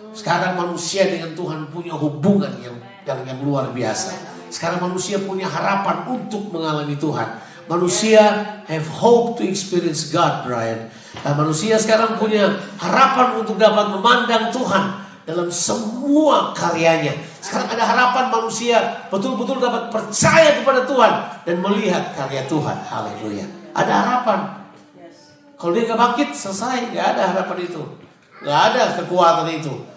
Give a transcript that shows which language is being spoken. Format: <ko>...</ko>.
<id>Sekarang manusia dengan Tuhan punya hubungan yang luar biasa. Sekarang manusia punya harapan untuk mengalami Tuhan.</id> <en>Manusia have hope to experience God, Brian.</en> <id>Dan manusia sekarang punya harapan untuk dapat memandang Tuhan dalam semua karyanya. Sekarang ada harapan manusia betul-betul dapat percaya kepada Tuhan dan melihat karya Tuhan. Haleluya. Ada harapan. Kalau dia gak bangkit, selesai. Gak ada harapan itu. Gak ada kekuatan itu.</id>